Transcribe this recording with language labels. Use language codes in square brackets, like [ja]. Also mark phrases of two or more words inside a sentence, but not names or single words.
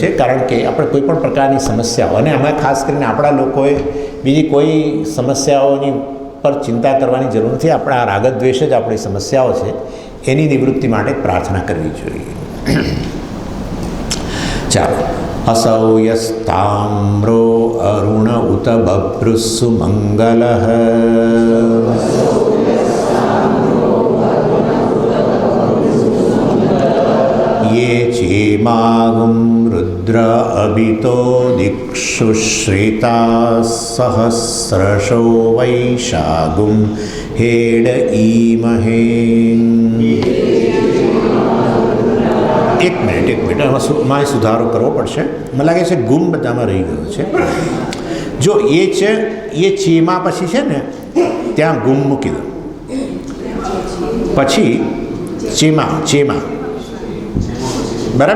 [gu] કારણ કે આપણે કોઈ પણ પ્રકારની સમસ્યાઓ, અને આમાં ખાસ કરીને આપણા લોકોએ બીજી કોઈ સમસ્યાઓની પર ચિંતા કરવાની જરૂર નથી. આપણા રાગદ્વેષ જ આપણી સમસ્યાઓ છે, એની નિવૃત્તિ માટે પ્રાર્થના કરવી જોઈએ. ચાલો. [sa] असौ यस्ताम्रो अरुण उत बभ्रुस्सु मंगलः ये चेमागुं रुद्र अभितो दिक्षु श्रिता सहस्रशो वैशागुं हेड ईमहे. [gu] એક મિનિટ એમાં સુધારો કરવો પડશે. મને લાગે છે ગુમ બધામાં રહી ગયો છે. જો એ છે એ ચેમાં પછી છે ને ત્યાં ગુમ મૂકી દો, પછી ચેમાં બરાબર.